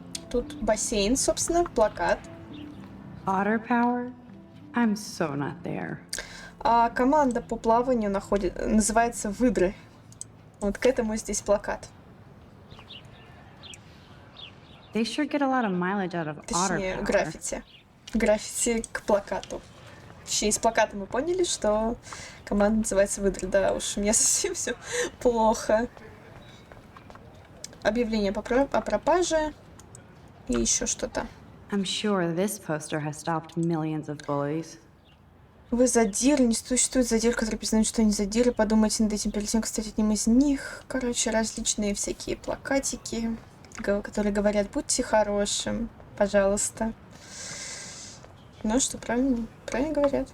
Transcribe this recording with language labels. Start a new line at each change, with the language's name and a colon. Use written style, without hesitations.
Russian: Тут бассейн, собственно, плакат.
English: Otter power? I'm so not there.
Russian: А команда по плаванию называется «Выдры». Вот к этому здесь плакат.
English: They sure get a lot of mileage out of otter
Russian: Точнее,
English: power.
Russian: граффити. Граффити к плакату. Точнее, из плаката мы поняли, что команда называется «Выдры». Да уж, у меня совсем все плохо. Объявление о пропаже и еще что-то.
English: I'm sure this poster has stopped millions of bullies.
Russian: Вы задиры, не существует задир, который признают, что они задиры. Подумайте над этим перед тем, как стать одним из них. Короче, различные всякие плакатики, которые говорят: будьте хорошим, пожалуйста. Ну что, правильно говорят.